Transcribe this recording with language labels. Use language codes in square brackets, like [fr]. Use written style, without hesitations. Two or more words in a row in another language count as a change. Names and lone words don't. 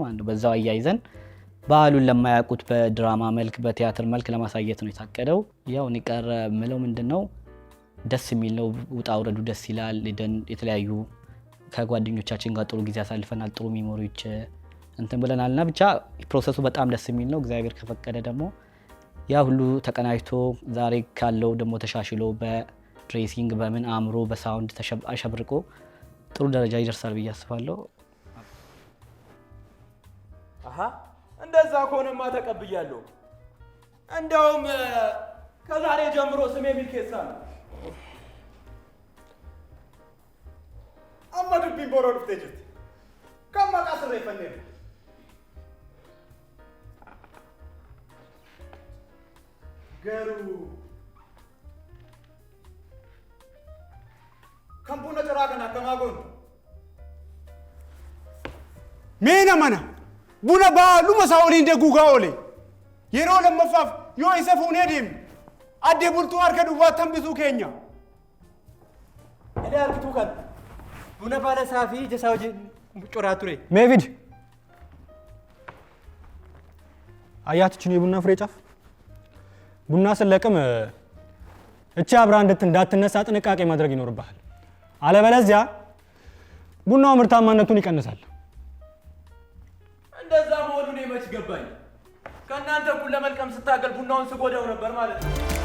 [am] አንዱ በዛው አያይዘን ባህሉን ለማያውቁት በድራማ መልክ በቲያትር መልክ ለማሳየት ነው የታቀደው። ያው ንቀረ ምለው ምንድነው ደስ የሚል ነው። ውጣ ውረዱ ደስ ይላል። የተለያዩ ከጓደኞቻችን ጋር ጥሩ ጊዜ አሳልፈናል። ጥሩ ሜሞሪዎች እንትን ብለናልና ብቻ ፕሮሰሱ በጣም ደስ የሚል ነው። እግዚአብሔር ከፈቀደ ደግሞ ያ ሁሉ ተቀናጅቶ ዛሬ ካለው ደግሞ ተሻሽሎ በድሬሲንግ በምን አምሮ በሳውንድ አሸብርቆ ጥሩ ደረጃ ይደርሳል ብዬ አስባለሁ። አሃ እንደዛ ከሆነማ ተቀብያለሁ። እንደውም ከዛሬ ጀምሮ ስሜ ሚልኬሳ ነው። [om] amma dubbiin boroo dhuftee jirti. Kan maqaa sirreeffanneef. Garuu kan buna ciraa kana akkamaa goonu. Meena mana buna baaluma isaa oliin deeguugaa oole yeroo lammaffaaf yoo isa fuunee deemne addee bultuu harka duwwaatti hambisuu keenya. Edee argituu kan buna baala isaa fi ija isaa wajjin coraa ture. [am] ሜቪድ አያትችን የቡና ፍሬ ጫፍ ቡና ስለቅም እቺ አብራ እንዳትነሳ ጥንቃቄ ማድረግ ይኖርብሃል። አለበለዚያ ቡናው ምርታማነቱን ይቀንሳል። እንደዛ መሆኑን መች ገባኝ። ከእናንተ እኩል ለመልቀም ስታገል ቡናውን ስጎዳው ነበር ማለት ነው።